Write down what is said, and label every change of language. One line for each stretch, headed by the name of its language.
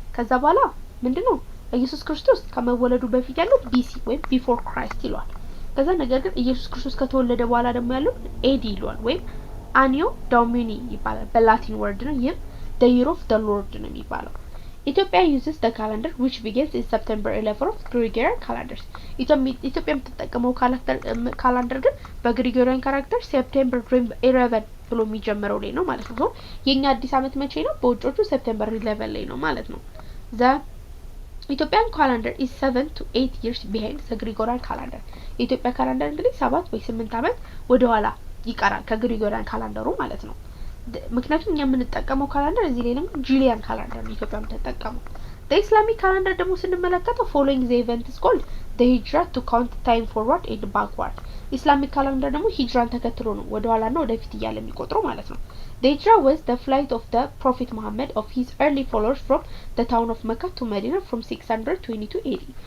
Amharic: ከዛ በኋላ ምንድነው ኢየሱስ ክርስቶስ ከመወለዱ በፊት ያለው BC ወይም before Christ ይሏል። ከዛ ነገር ግን ኢየሱስ ክርስቶስ ከተወለደ በኋላ ደግሞ ያለው AD ይሏል ወይም Anno Domini ይባላል በላቲን ወርድ ነው። ይሄም
English: the year of the Lord
Amharic: ነው የሚባለው።
English: Ethiopia uses the calendar which begins in September 11 of Gregorian calendars.
Amharic: ኢትዮጵያ የምትጠቀመው ካላንደር ግን በግሪጎሪያን ካላንደር ሴፕቴምበር 11 ብሎ የሚጀምረው ላይ ነው ማለት ነው። የኛ አዲስ አመት መቼ ነው? በውጮቹ ሴፕቴምበር 11 ላይ ነው ማለት ነው።
English: the Ethiopian calendar is 7 to 8 years behind the Gregorian calendar.
Amharic: የኢትዮጵያ ካላንደር እንግዲህ 7 ወይ 8 አመት ወደ ኋላ ይቀራል ከግሪጎሪያን ካላንደሩ ማለት ነው። ምክንያቱም እኛ የምንጠቀመው ካላንደር እዚህ ላይ ነው ጁሊያን ካላንደር ነው ኢትዮጵያ የምትጠቀመው።
English: the Islamic calendar
Amharic: ደግሞ ስንመለከተው
English: following the event is called the hijra to count time forward and backward.
Amharic: ኢስላሚክ ካላንደር ደግሞ ሂጅራን ተከትሎ ነው ወደ ኋላና ወደፊት እያለ የሚቆጥረው ማለት ነው።
English: The hijra was the flight of the Prophet Muhammad of his early followers from the town of Mecca to Medina from 622 AD.